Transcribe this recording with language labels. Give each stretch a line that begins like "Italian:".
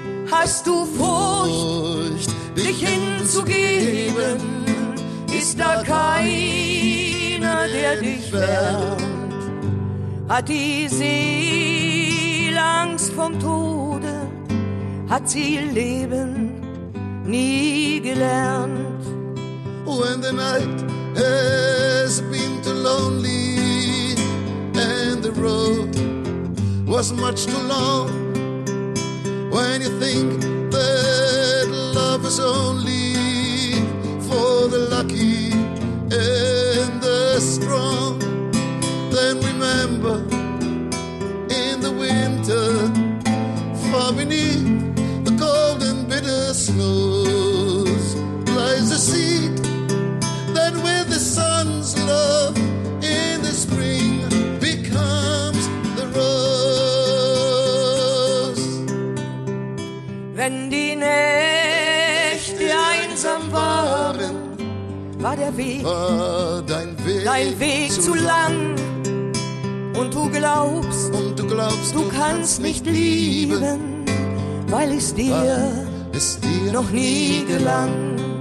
German: Hast du Furcht, dich hinzugeben, ist da keiner, der dich wehrt. Hat die Seele Angst vom Tode hat sie ihr Leben nie gelernt.
English: When the night has been too lonely and the road was much too long, when you think that love is only for the lucky and the strong, then remember in the winter far beneath the cold and bitter snows lies a seed that with the sun's love in the spring becomes the rose.
German: Wenn die Nächte einsam waren, war der Weg, dein Weg zu lang. Und du glaubst, du kannst nicht lieben, weil es dir noch nie gelang.